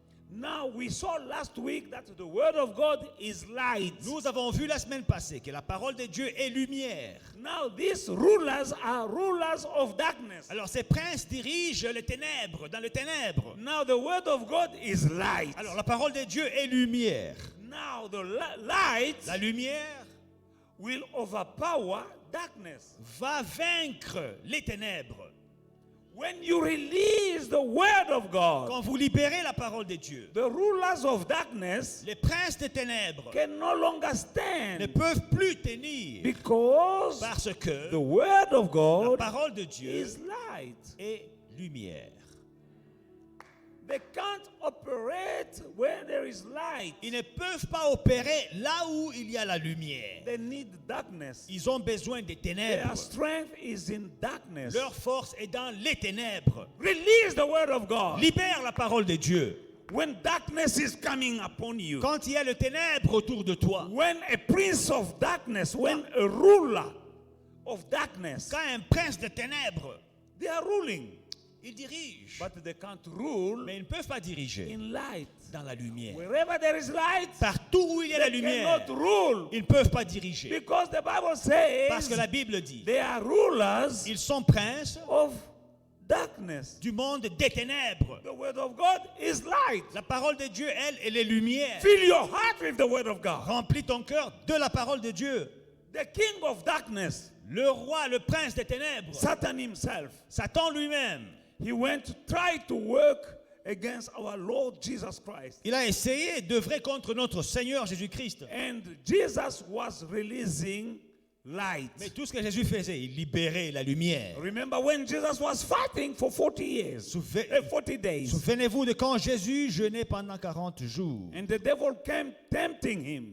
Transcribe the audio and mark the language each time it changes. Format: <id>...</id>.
<en>Now we saw last week that the word of God is light.</en> <fr>Nous avons vu la semaine passée que la parole de Dieu est lumière.</fr> <en>Now these rulers are rulers of darkness.</en> <fr>Alors ces princes dirigent les ténèbres, dans les ténèbres.</fr> <en>Now the word of God is light.</en> <fr>Alors la parole de Dieu est lumière.</fr> <en>Now the light</en> <fr>La lumière</fr> <en>will overpower darkness.</en> <fr>va vaincre les ténèbres.</fr> <en>When you release the word of God,</en> <fr>Quand vous libérez la parole de Dieu,</fr> <en>the rulers of darkness</en> <fr>les princes des ténèbres</fr> <en>can no longer</en> <fr>ne</fr> <en>stand</en> <fr>peuvent plus tenir</fr> <en>because</en> <fr>parce que</fr> <en>the word of</en> <fr>la</fr> <en>God</en> <fr>parole de Dieu</fr> <en>is light.</en> <fr>est lumière.</fr> <en>They can't operate where there is light.</en> <fr>Ils ne peuvent pas opérer là où il y a la lumière.</fr> <en>They need darkness.</en> <fr>Ils ont besoin des ténèbres.</fr> <en>Their strength is in darkness.</en> <fr>Leur force est dans les ténèbres.</fr> <en>Release the word of God.</en> <fr>Libère la parole de Dieu.</fr> <en>When darkness is coming upon you,</en> <fr>Quand il y a le ténèbre autour de toi,</fr> <en>when a prince of darkness, when a ruler of darkness,</en> <fr>quand un prince de ténèbres,</fr> <en>they are ruling,</en> <fr>il dirige.</fr> <en>but they can't rule</en> <fr>Mais ils ne peuvent pas diriger</fr> <en>in light.</en> <fr>dans la lumière.</fr> <en>Wherever there is light,</en> <fr>Partout où il y a la</fr> <en>they</en> <fr>lumière,</fr> <en>cannot rule</en> <fr>ils ne peuvent pas diriger.</fr> <en>because the Bible</en> <fr>Parce que</fr> <en>says</en> <fr>la Bible dit,</fr> <en>they are rulers</en> <fr>ils sont princes</fr> <en>of darkness.</en> <fr>du monde des ténèbres.</fr> <en>The word of God is light.</en> <fr>La parole de Dieu, elle est lumière.</fr> <en>Fill your heart with the word of God.</en> <fr>Remplis ton cœur de la parole de Dieu.</fr> <en>The king of darkness,</en> <fr>Le roi, le prince des ténèbres,</fr> <en>Satan himself,</en> <fr>Satan lui-même,</fr> <en>he went to try to work against our Lord Jesus Christ.</en> <fr>il a essayé d'œuvrer contre notre Seigneur Jésus-Christ.</fr> <en>And Jesus was releasing light.</en> <fr>Mais tout ce que Jésus faisait, il libérait la lumière.</fr> <en>Remember when Jesus was fighting for 40 years, 40 days.</en> <fr>Souvenez-vous de quand Jésus jeûnait pendant 40 jours.</fr> <en>And the devil came tempting him,</en>